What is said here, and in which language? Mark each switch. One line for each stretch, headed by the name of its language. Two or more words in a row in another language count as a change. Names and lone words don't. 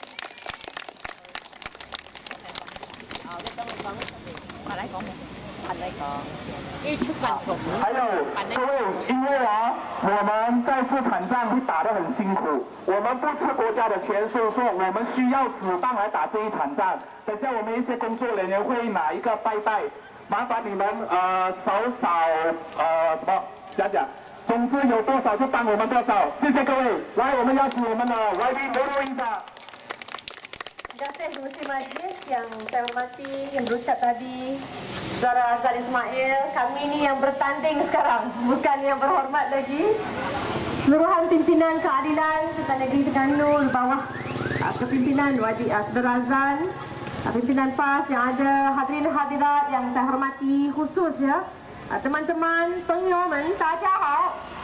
Chinese: 还有各位，因为我们在这场仗会打得很辛苦，我们不吃国家的钱，所以说我们需要子弹来打这一场仗。等下我们一些工作人员会拿一个拜拜，麻烦你们少什么讲，总之有多少就帮我们多少，谢谢各位。来，我们邀请我们的 YB Nurul Izzah。
Malay: Terima kasih Muslim Majlis yang saya hormati, yang berucap tadi, Saudara Azad Ismail. Kami ini yang bertanding sekarang, bukan yang berhormat lagi. Seluruhan pimpinan keadilan Sultan Negeri Terengganu bawah kepimpinan Saudara Azan, pimpinan PAS yang ada, hadirin hadirat yang saya hormati khusus ya, teman-teman penyoman, tajahau.